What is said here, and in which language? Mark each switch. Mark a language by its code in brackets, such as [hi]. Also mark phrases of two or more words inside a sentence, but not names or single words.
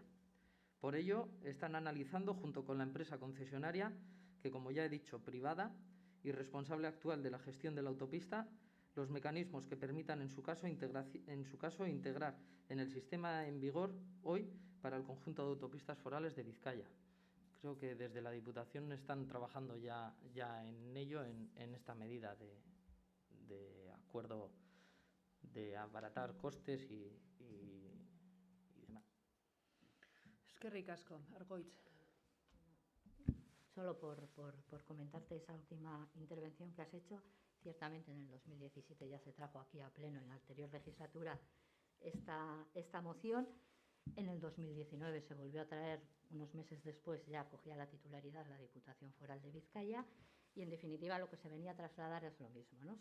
[es] Por ello, están analizando, junto con la empresa concesionaria, que, como ya he dicho, privada y responsable actual de la gestión de la autopista, los mecanismos que permitan, en su caso, integrar en el sistema en vigor hoy para el conjunto de autopistas forales de Vizcaya. Creo que desde la Diputación están trabajando ya en ello, en esta medida de acuerdo de abaratar costes y demás. [eu] Eskerrik asko, Argoitz. [es] Solo por comentarte esa última intervención que has hecho, ciertamente en el 2017 ya se trajo aquí a pleno, en la anterior legislatura, esta moción. En el 2019 se volvió a traer, unos meses después ya cogía la titularidad la Diputación Foral de Vizcaya, y en definitiva lo que se venía a trasladar es lo mismo, ¿no?